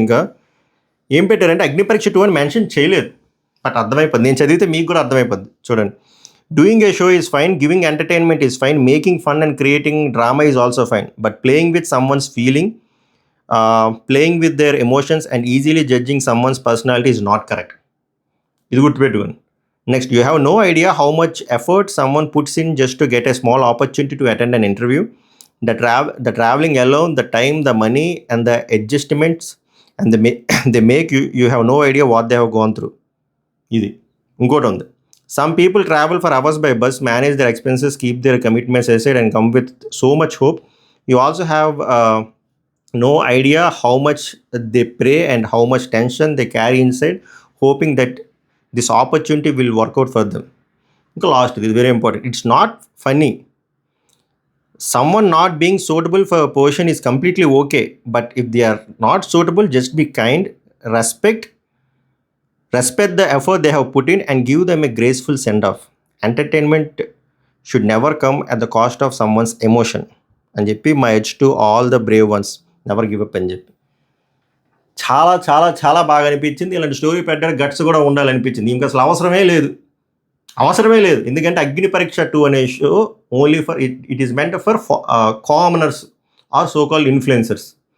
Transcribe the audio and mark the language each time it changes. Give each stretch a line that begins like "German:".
Telugu: ఇంకా ఏం పెట్టారంటే, అగ్ని పరీక్ష 2 అని మెన్షన్ చేయలేదు, బట్ అర్థమైపోద్ది. నేను చదివితే మీకు కూడా అర్థమైపోద్ది. చూడండి.
English: Doing a show is fine, giving entertainment is fine, making fun and creating drama is also fine, but playing with someone's feeling, playing with their emotions and easily judging someone's personality is not correct.
Telugu: ఇది గుర్తుపెట్టుకోండి.
English: Next, you have no idea how much effort someone puts in just to get a small opportunity to attend an interview. The traveling alone, the time, the money, and the adjustments, and they make you have no idea what they have gone through.
Telugu: Idi inkoti undi.
English: Some people travel for hours by bus, manage their expenses, keep their commitments aside, and come with so much hope. You also have no idea how much they pray and how much tension they carry inside, hoping that this opportunity will work out for them. Last, this is very important. It's not funny. Someone not being suitable for a position is completely okay. But if they are not suitable, just be kind, respect the effort they have put in, and give them a graceful send-off. Entertainment should never come at the cost of someone's emotion. And
Telugu: చెప్పి
English: my edge to all the brave ones. Never give up
Telugu: అని చెప్పి చాలా చాలా చాలా బాగా అనిపించింది. ఇలాంటి story పెట్టడానికి గట్స్ కూడా ఉండాలనిపించింది. ఇంకా అసలు అవసరమే లేదు. ఎందుకంటే అగ్ని పరీక్ష 2 అనే show
English: only for it is meant for commoners or so called
Telugu: influencers.